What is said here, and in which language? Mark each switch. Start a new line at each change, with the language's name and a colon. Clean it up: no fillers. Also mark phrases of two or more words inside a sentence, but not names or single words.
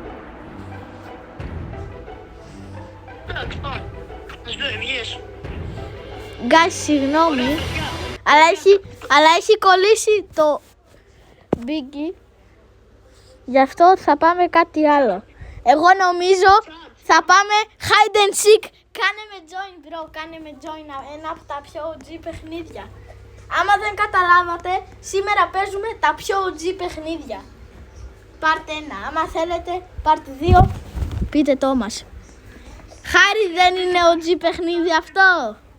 Greek: Εντάξει, πάμε. Ας δω, βγες. Γκάις, συγγνώμη. Παιδιά, Αλλά έχει κολλήσει το Biggie. Γι' αυτό θα πάμε κάτι άλλο. Εγώ νομίζω θα πάμε
English: hide and seek.
Greek: Κάνε με
English: join, bro.
Greek: Κάνε με join. Ένα από τα πιο OG παιχνίδια. Άμα δεν καταλάβατε, σήμερα παίζουμε τα πιο OG παιχνίδια. Part 1. Άμα θέλετε, part 2, πείτε το μας. Χάρη, δεν είναι OG παιχνίδι αυτό?